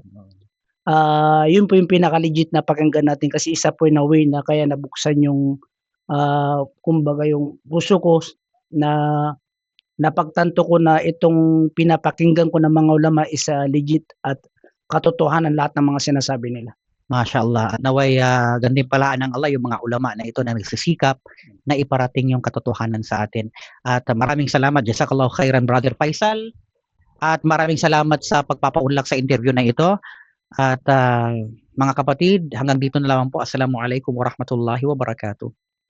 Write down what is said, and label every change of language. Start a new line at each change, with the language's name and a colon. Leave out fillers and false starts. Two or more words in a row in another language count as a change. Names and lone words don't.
Filipino: Yun po yung pinaka-legit na pakinggan natin kasi isa po yung na-way na kaya nabuksan yung, kumbaga yung puso ko na napagtanto ko na itong pinapakinggan ko ng mga ulama is, legit at katotohanan lahat ng mga sinasabi nila. Mashallah. Naway gantimpalaan ng Allah yung mga ulama na ito na nagsisikap na iparating yung katotohanan sa atin. At maraming salamat.
Arabic: جزاك الله خيرا,
Filipino: Brother Faisal. At maraming salamat sa pagpapaunlak sa interview na ito. At mga kapatid, hanggang dito na lamang po.
Arabic: السلام عليكم ورحمة الله وبركاته.